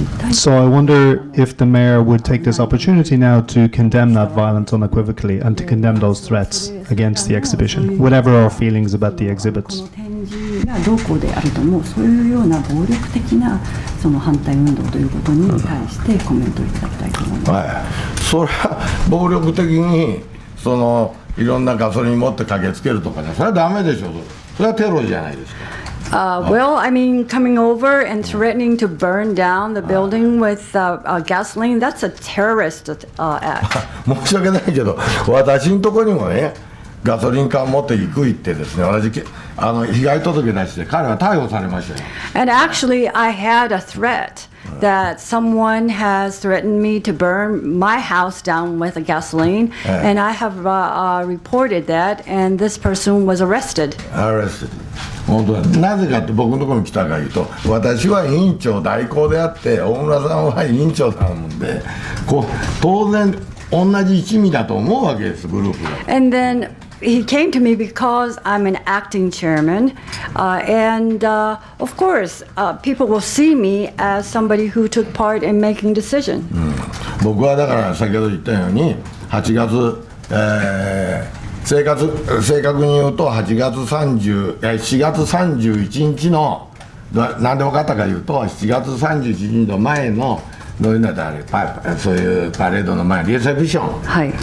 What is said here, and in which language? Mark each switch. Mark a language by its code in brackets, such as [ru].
[en] So I wonder if the mayor would take this opportunity now to condemn that violence unequivocally and to condemn those threats against the exhibition, whatever our feelings about the exhibits. [ja] どこであるともそういうような暴力的なその反対運動ということに対してコメントいただきたいと思います。はい、それは暴力的にそのいろんなガソリン持って駆けつけるとかね、それはダメでしょ。それはテロじゃないですか。 [en] Well, I mean, coming over and threatening to burn down the building with gasoline, that's a terrorist act. [ja] 申し訳ないけど、私のところにもね、ガソリン缶持って行くってですね、私被害届出して彼は逮捕されましたよ。 [en] And actually, I had a threat that someone has threatened me to burn my house down with a gasoline, and I have reported that, and this person was arrested. [ja] 本当だ。なぜかって僕のところに来たかいうと、私は委員長代行であって大村さんは委員長なもんで、当然同じ一味だと思うわけです、グループが。 [en] And then he came to me because I'm an acting chairman, and of course, people will see me as somebody who took part in making decision. [ja] 僕はだから先ほど言ったように8月、正確に言うと4月31日の何で分かったか言うと7月31日の前のどういうのだそういうパレードの前リセプション、